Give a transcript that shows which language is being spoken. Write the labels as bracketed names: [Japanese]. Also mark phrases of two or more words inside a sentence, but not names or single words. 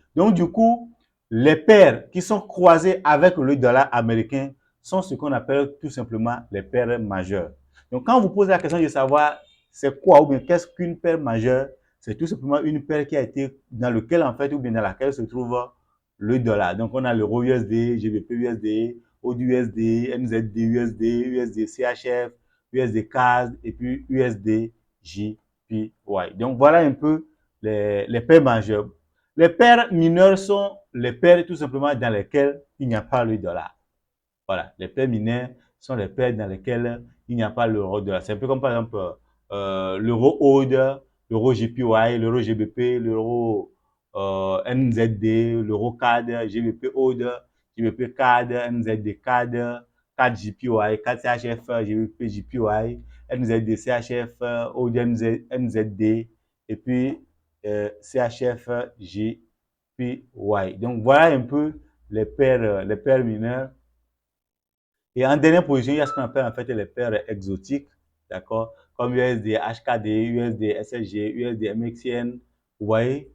[French] Donc du coup, les paires qui sont croisées avec le dollar américain sont ce qu'on appelle tout simplement les paires majeures. Donc quand vous posez la question de savoir c'est quoi ou bien qu'est-ce qu'une paire majeure, c'est tout simplement une paire qui a été dans lequel en fait ou bien dans laquelle se trouve le dollar. Donc on a l'euro USD, GBP USD, AUD USD, NZD USD, USD CHF, USD CAD et puis USD JPY. Donc voilà un peu les paires majeures. Les paires mineures sont les paires tout simplement dans lesquelles il n'y a pas le dollar. Voilà, les paires mineures sont les paires dans lesquelles il n'y a pas l'euro-dollar. C'est un peu comme par exemple l'euro AUD, l'euro JPY, l'euro GBP, l'euro NZD, l'euro CAD, GBP AUD, GBP CAD, NZD CAD, CAD JPY, CAD CHF, GBP JPY, NZD CHF, AUD NZD, et puis CHF JPY. SPY. Donc, voilà un peu les paires mineures. Et en dernière position, il y a ce qu'on appelle en fait les paires exotiques, d'accord, comme USD HKD, USD SSG, USD MXN, vous voyez.